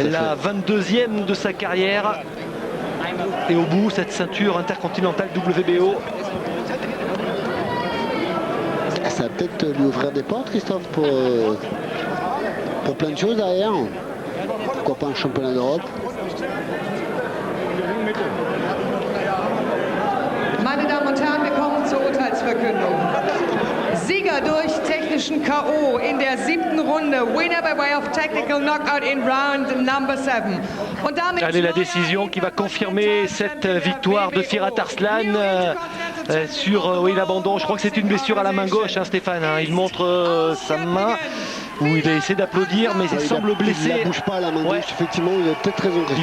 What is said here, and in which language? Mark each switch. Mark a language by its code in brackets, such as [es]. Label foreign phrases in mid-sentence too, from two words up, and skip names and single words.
[fr] la 22e de sa carrière. Et au bout, cette ceinture intercontinentale WBO. Ça va peut-être lui ouvrir des portes, Christophe, pour plein de choses derrière. Pourquoi pas un championnat d'Europe? [de] Meine Damen und Herren, wir kommen zur Urteilsverkündung. Sieger durch technischen K.O. in der 7. Runde. [en] Winner by way of technical knockout in round number 7. [fr] Allez, la décision qui va confirmer cette victoire de Firat Arslan sur l'abandon. Je crois que c'est une blessure à la main gauche, Stéphane. Il montre sa main où il a essayé d'applaudir, mais il semble blessé. Il ne bouge pas à la main gauche, effectivement, il a peut-être raison, Christophe.